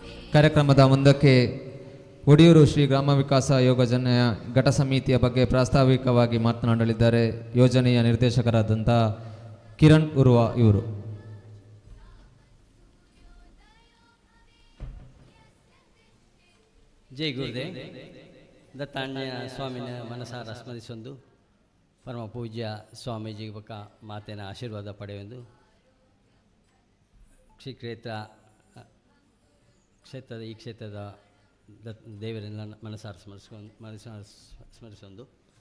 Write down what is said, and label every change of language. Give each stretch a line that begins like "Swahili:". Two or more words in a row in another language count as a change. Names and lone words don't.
Kannada: ಕಾರ್ಯಕ್ರಮದ ಮುಂದಕ್ಕೆ ಒಡಿಯೂರು ಶ್ರೀ ಗ್ರಾಮ ವಿಕಾಸ ಯೋಜನೆಯ ಘಟ ಸಮಿತಿಯ ಬಗ್ಗೆ ಪ್ರಾಸ್ತಾವಿಕವಾಗಿ ಮಾತನಾಡಲಿದ್ದಾರೆ ಯೋಜನೆಯ ನಿರ್ದೇಶಕರಾದಂಥ ಕಿರಣ್ ಉರ್ವ ಇವರು. ಜೈ ಗುರುದೇವ್.
Tulu: ದತ್ತಾಂಜನೇಯ ಸ್ವಾಮಿನ ಮನಸಾರ ಸ್ಮರಿಸೊಂದು ಪರಮ ಪೂಜ್ಯ ಸ್ವಾಮೀಜಿ ಬಕ ಮಾತಿನ ಆಶೀರ್ವಾದ ಪಡೆಯೊಂದು ಶ್ರೀ ಕ್ಷೇತ್ರದ ಈ ಕ್ಷೇತ್ರದ ದೇವರನ್ನ ಮನಸಾರ ಸ್ಮರಿಸೊಂದು